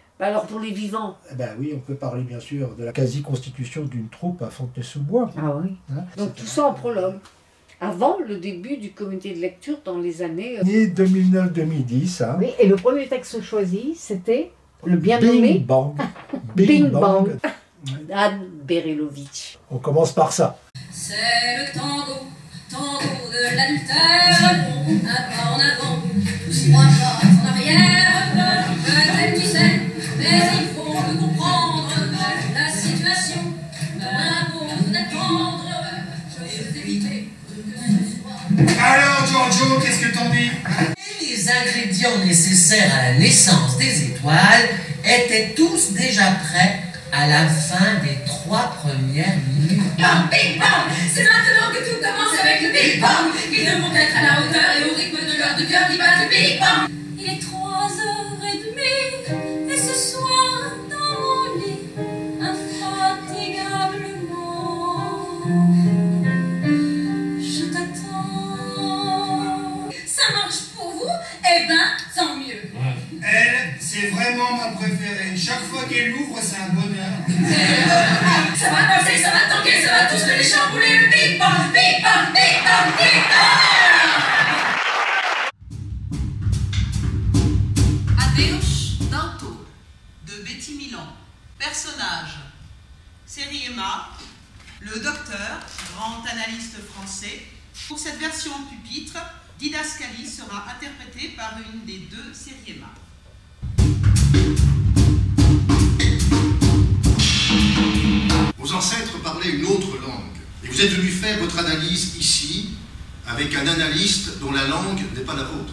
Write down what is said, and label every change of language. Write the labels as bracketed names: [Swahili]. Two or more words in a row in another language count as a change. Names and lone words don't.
[French] Alors pour les vivants? Ben oui, on peut parler bien sûr de la quasi-constitution d'une troupe à Fontenay-sous-Bois. Ah oui. Hein, donc tout ça en prologue. Avant le début du comité de lecture dans les années... 2009-2010. Hein. Oui, et le premier texte choisi, c'était le bien Bing nommé... Bang. Bing Bang. Anne Berelovitch. On commence par ça. C'est le tango de l'adultère, un pas en avant, tous 3 pas en arrière, peut-être tu sais, mais il faut le comprendre, la situation m'impose d'attendre, je veux éviter que ce soit... Alors Giorgio, qu'est-ce que t'en dis? Les ingrédients nécessaires à la naissance des étoiles étaient tous déjà prêts à la fin des 3 premières minutes. Bang, bing, bang! C'est maintenant que tout commence avec le Big Bang! Ils devront être à la hauteur et au rythme de leur de cœur qui bat le Big Bang! Il est 3h30 et ce soir dans mon lit, infatigablement, je t'attends. Ça marche pour vous? Eh ben, tant mieux! Elle, c'est vraiment ma préférée. Chaque fois qu'elle ouvre, c'est un bonheur. Ça va danser, ça va tanguer, ça va tous les chambouler, le Big Bang, Big Bang, Big Bang, Big Bang! Adeus Danto de Betty Milan. Personnage Série Emma, le docteur, grand analyste français. Pour cette version pupitre, Didascalie sera interprétée par une des 2 séries Emma. Vos ancêtres parlaient une autre langue, et vous êtes venu faire votre analyse ici, avec un analyste dont la langue n'est pas la vôtre.